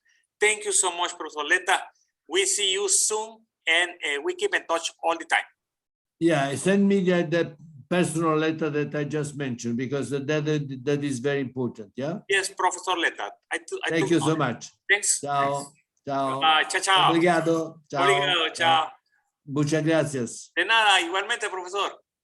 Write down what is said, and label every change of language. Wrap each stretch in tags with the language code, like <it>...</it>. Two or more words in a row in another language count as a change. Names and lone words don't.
<en>Thank you so much, Professor Letta. We see you soon, and we keep in touch all the time. Yeah, send me that personal letter that I just mentioned, because that is very important. Yeah. Yes, Professor Letta. Thank you so much. Thanks.</en> <it>Ciao. Ciao. Ciao, ciao.</it> <pt>Obrigado. Ciao. Obrigado, ciao.</pt> <es>Muchas gracias. De nada, igualmente, profesor.</es>